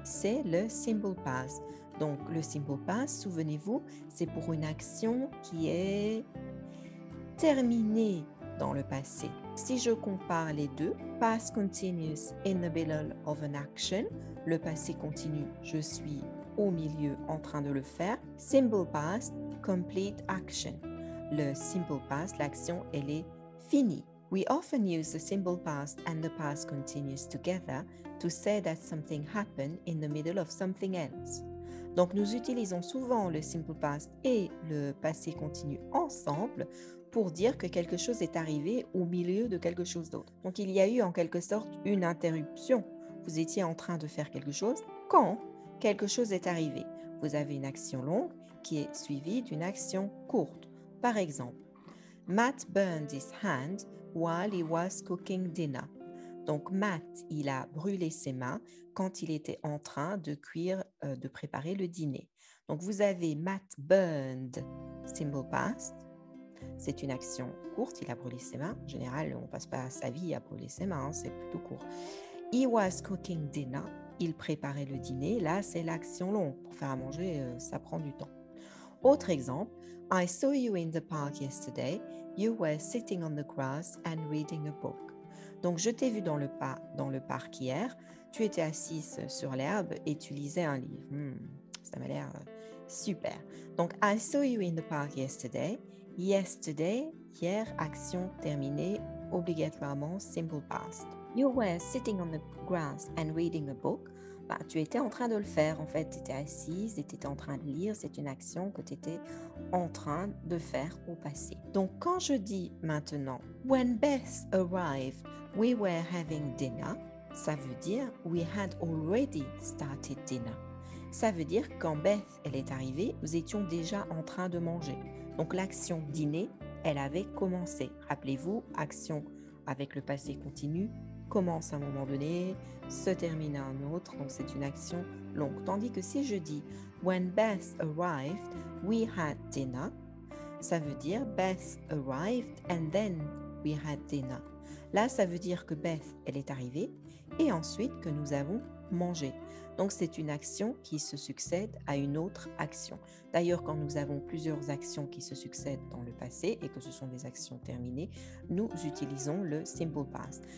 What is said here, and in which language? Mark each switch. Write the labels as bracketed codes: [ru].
[fr] C'est le simple past. Donc, le simple past, souvenez-vous, c'est pour une action qui est terminée dans le passé. Si je compare les deux, [en] past continuous in the middle of an action, [fr] le passé continu, je suis au milieu en train de le faire. [en] Simple past, complete action. [fr] Le simple past, l'action, elle est finie. [en] We often use the simple past and the past continuous together to say that something happened in the middle of something else. [fr] Donc, nous utilisons souvent le simple past et le passé continu ensemble pour dire que quelque chose est arrivé au milieu de quelque chose d'autre. Donc, il y a eu en quelque sorte une interruption. Vous étiez en train de faire quelque chose quand quelque chose est arrivé. Vous avez une action longue qui est suivie d'une action courte. Par exemple, [en] Matt burned his hand while he was cooking dinner. [fr] Donc, Matt, il a brûlé ses mains quand il était en train de cuire, de préparer le dîner. Donc, vous avez [en] Matt burned, [fr] simple past. C'est une action courte, il a brûlé ses mains. En général, on ne passe pas sa vie à brûler ses mains, c'est plutôt court. [en] He was cooking dinner. [fr] Il préparait le dîner. Là, c'est l'action longue. Pour faire à manger, ça prend du temps. Autre exemple, [en] I saw you in the park yesterday. You were sitting on the grass and reading a book. [fr] Donc, je t'ai vu dans le parc hier. Tu étais assise sur l'herbe et tu lisais un livre. Ça m'a l'air super. Donc, [en] I saw you in the park yesterday. Yesterday, [fr] hier, action terminée, obligatoirement [en] simple past. You were sitting on the grass and reading a book. [fr] Bah, tu étais en train de le faire. En fait, tu étais assise et tu étais en train de lire. C'est une action que tu étais en train de faire au passé. Donc, quand je dis maintenant, [en] when Beth arrived, we were having dinner, [fr] ça veut dire [en] we had already started dinner. [fr] Ça veut dire quand Beth, elle est arrivée, nous étions déjà en train de manger. Donc, l'action dîner, elle avait commencé. Rappelez-vous, action avec le passé continu, commence à un moment donné, se termine à un autre, donc c'est une action longue. Tandis que si je dis [en] when Beth arrived, we had dinner, [fr] ça veut dire [en] Beth arrived and then we had dinner. [fr] Là, ça veut dire que Beth, elle est arrivée et ensuite que nous avons mangé. Donc, c'est une action qui se succède à une autre action. D'ailleurs, quand nous avons plusieurs actions qui se succèdent dans le passé et que ce sont des actions terminées, nous utilisons le simple past.